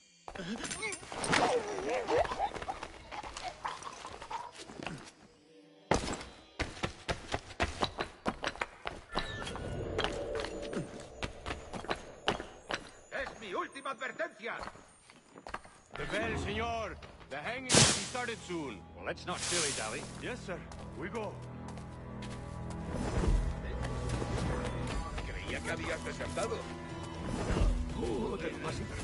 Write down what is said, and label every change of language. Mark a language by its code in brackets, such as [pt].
[es] ¡Es mi última advertencia! [en] The bell, senor. The hanging will be started soon. Well, let's not dilly-dally. Yes, sir. We go. [es] Creía que habías desertado. Joder, más